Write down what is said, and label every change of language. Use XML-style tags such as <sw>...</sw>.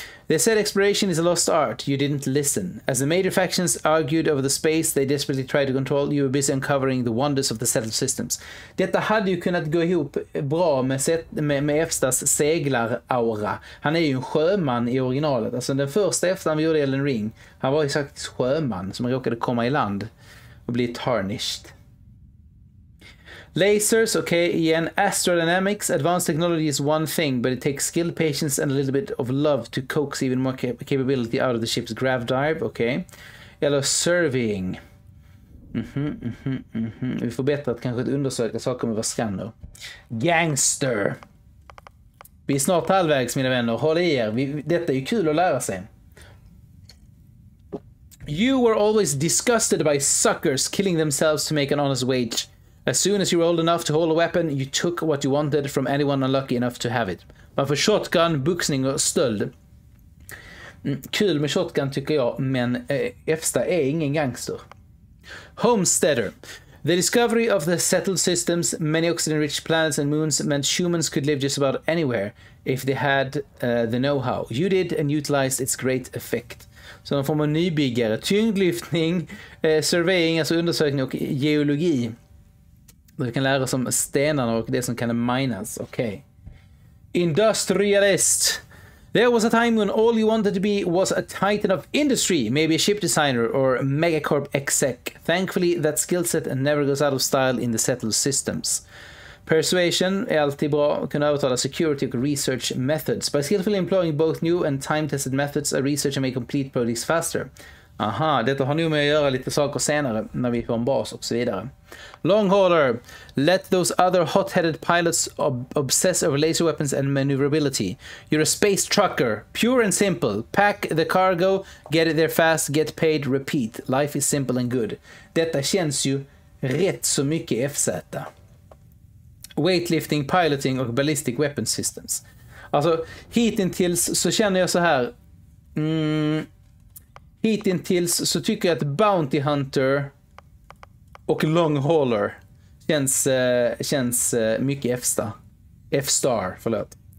<en>They said exploration is a lost art. You didn't listen. As the major factions argued over the space they desperately tried to control, you were busy uncovering the wonders of the settled systems.</en> <sv>Detta hade ju kunnat gå ihop bra med FZ:s seglaraura. Han är ju en sjöman i originalet. Alltså den första efter han gjorde Elden Ring, han var ju faktiskt sjöman som råkade komma i land och bli tarnished. Lasers, okay, igen.</sv> <en>Astrodynamics, advanced technology is one thing, but it takes skill, patience, and a little bit of love to coax even more capability out of the ship's grav dive, okay.</en> <sv>Eller surveying. Vi får bättre att kanske undersöka saker med våra scanner. Gangster. Vi är snart halvvägs, mina vänner. Håll i er. Detta är ju kul att lära sig.</sv> <en>You were always disgusted by suckers killing themselves to make an honest wage. As soon as you were old enough to hold a weapon, you took what you wanted from anyone unlucky enough to have it.</en> <sv>Varför shotgun, boxning och stöld? Kul med shotgun tycker jag, men FZ är ingen gangster.</sv> <en>Homesteader. The discovery of the settled systems, many oxygen-rich planets and moons meant humans could live just about anywhere if they had the know-how. You did and utilized its great effect.</en> <sv>Så någon form av nybyggare. Tyngdlyftning, surveying, alltså undersökning och geologi. Vi kan lära oss om stenarna och det som kan minas.</sv> <en>Okay. Industrialist. There was a time when all you wanted to be was a titan of industry, maybe a ship designer or megacorp exec. Thankfully, that skill set never goes out of style in the settled systems.</en> <sv>Persuasion är alltid bra. Kunna övertala security och research methods.</sv> <en>By skillfully employing both new and time-tested methods, a researcher may complete projects faster.</en> <sv>Aha, detta har nog med att göra lite saker senare när vi får en bas och så vidare.</sv> <en>Long hauler. Let those other hot-headed pilots obsess over laser weapons and maneuverability. You're a space trucker. Pure and simple. Pack the cargo, get it there fast, get paid, repeat. Life is simple and good.</en> <sv>Detta känns ju rätt så mycket FZ. Weightlifting, piloting och ballistic weapon systems. Alltså, hittills så känner jag så här... Hittills så tycker jag att Bounty Hunter och Long Hauler känns mycket F-star, förlåt.</sv>